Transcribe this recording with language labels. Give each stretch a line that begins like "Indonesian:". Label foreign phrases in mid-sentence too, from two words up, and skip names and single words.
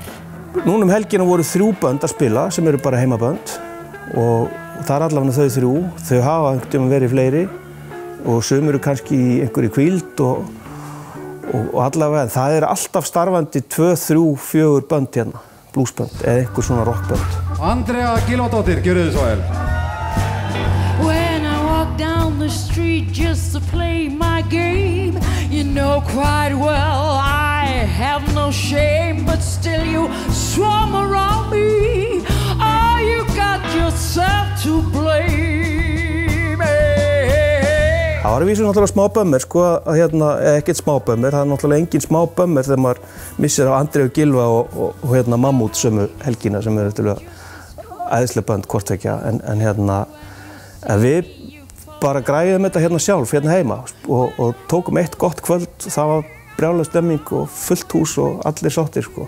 Icelandic: Núna helgina voru 3 bönd að spila sem eru bara heimabönd og það allavega þau 3. Þau hafa einhvern tímann verið fleiri og sum eru kannski í einhverju hvíld og allavega það alltaf starfandi 2, 3, 4 bönd hérna, blúsbönd eða einhver svona rockbönd. Andrea Gylfadóttir, gjörðu þið svo vel.
English: When I walk down the street just to play my game, you know quite well I have no shame, but still you swarm around me. Oh, you got yourself to blame.
Icelandic: Það var vísu náttúrulega smá bömmir, sko, eða ekkert smá bömmir, það náttúrulega engin smá bömmir þegar maður missir á Andreu Gylfa og Mammút sömu helgina sem eru æðisleg bönd hvort tveggja, en við bara græðum þetta sjálf heima og tókum eitt gott kvöld, það var brjálæg stemming og fullt hús og allir sáttir, sko.